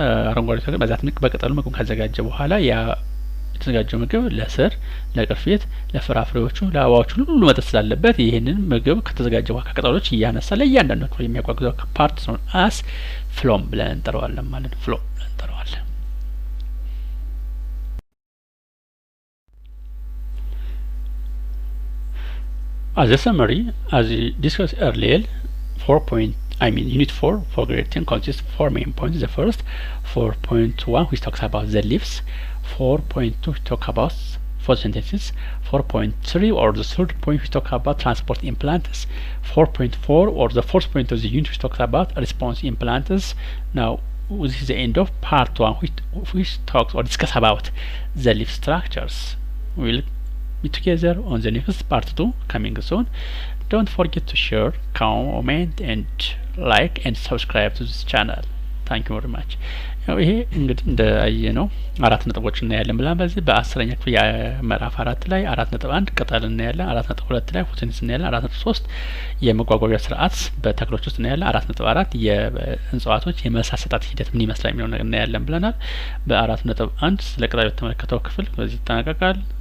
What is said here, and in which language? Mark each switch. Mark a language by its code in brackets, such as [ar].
[am] አረንጓዴ ተክል በዛት በቅጠሉ ምግቡን ካዘጋጀ በኋላ ያ የተዘጋጀው ምግብ ለስር ለቅርፊት ለፍራፍሬዎቹ ለአበባዎቹ ሁሉ መጠጥ ስላለበት ይሄንን ምግብ ከተዘጋጀ በኋላ ከቅጠሎች እያነሳ ለእያንዳንዱ ክፍል የሚያጓጉዘው ፓርት ነው አስ ፍሎም ብለን እንጠራዋለን ማለት ነው። ፍሎም ብለን እንጠራዋለን። [en] As a summary, as we discussed earlier, Unit 4 for grade 10 consists of 4 main points. The first, 4.1, which talks about the leaves. 4.2, which talks about photosynthesis. 4.3, or the third point, which talks about transport in plants. 4.4, or the fourth point of the unit, which talks about response in plants. Now, this is the end of part 1, which talks or discuss about the leaf structures. We'll be together on the next part 2 coming soon. Don't forget to share, comment and like and subscribe to this channel. Thank you very much. [am] ይሄ እንግዲህ እንደ አየነው አራት ነጥቦች እናያለን ብለን በዚህ በ10ኛ ክፍል የምዕራፍ 4 ላይ 4.1 ቅጠል እናያለን። 4.2 ላይ ፎቶሲንተሲስ እናያለን። 4.3 የመጓጓዣ ስርዓት በተክሎች ውስጥ እናያለን። 4.4 የእጽዋቶች የመሳሰጣት ሂደት ምን ይመስላል የሚለው ነገር እናያለን ብለናል። በ4.1 ስለ ቅጠል የተመለከተው ክፍል በዚህ ይጠናቀቃል።